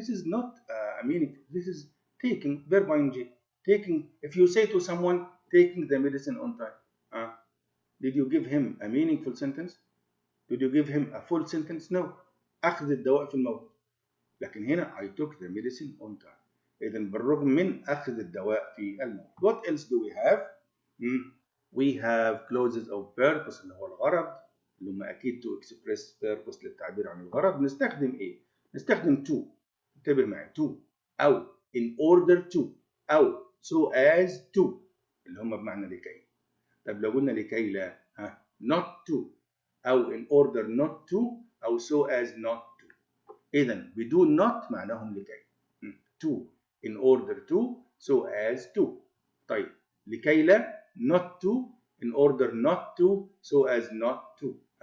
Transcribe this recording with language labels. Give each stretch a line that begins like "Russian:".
English: This is not a meaningful. This is taking verb ing. Taking. If you say to someone taking the medicine on time, did you give him a meaningful sentence? Did you give him a full sentence?
Arabic: No. أخذ الدواء في الموت. لكن هنا
English: I took the medicine on time.
Arabic: إذا بالرغم من أخذ الدواء في الموت.
English: What else do we have? We have clauses of purpose
Arabic: اللي هو الغرض اللي هم أكيد
English: to express purpose
Arabic: للتعبير عن الغرض. نستخدم إيه؟ نستخدم to. انتبه معي.
English: to أو in order to أو so as to
Arabic: اللي هم بمعنى لكي. طب لو قلنا لكي لا
English: not to أو in order not to أو so as not to.
Arabic: إذا بدون not معناهم لكي.
English: to in order to so as to.
Arabic: طيب لكي لا
English: not to in order not to so as not to.